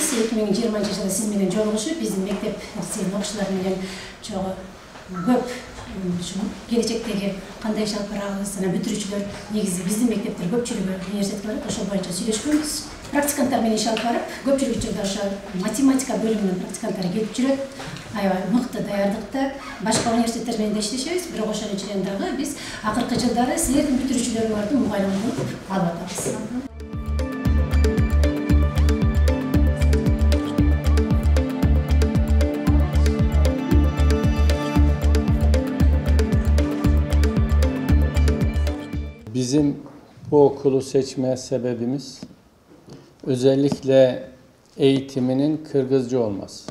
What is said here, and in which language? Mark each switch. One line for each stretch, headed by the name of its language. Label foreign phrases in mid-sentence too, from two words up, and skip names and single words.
Kyrgyz: 2020 сиз менен жолугушуп, биздин мектеп сиздин окуучулар менен чогуу көп келечектеги кандай иш алып барабыз, жана бүтүрүүчүлөр негизи биздин мектептер көпчүлүгү университетке барат, ошол боюнча сүйлөшкөнбүз. Практиканттар менен иш алып барып, көпчүлүк учурда ошо математика бөлүмүнүн практиканттары келип жүрөт. Аябай мыкты даярдыкта башка университеттер менен да иштешебиз, бирок ошонун ичинен дагы биз акыркы жылдары силердин бүтүрүүчүлөрүңөрдүн мугалим болуп алып атабыз.
Turkish: Bizim bu okulu seçme sebebimiz özellikle eğitiminin Kırgızca olması.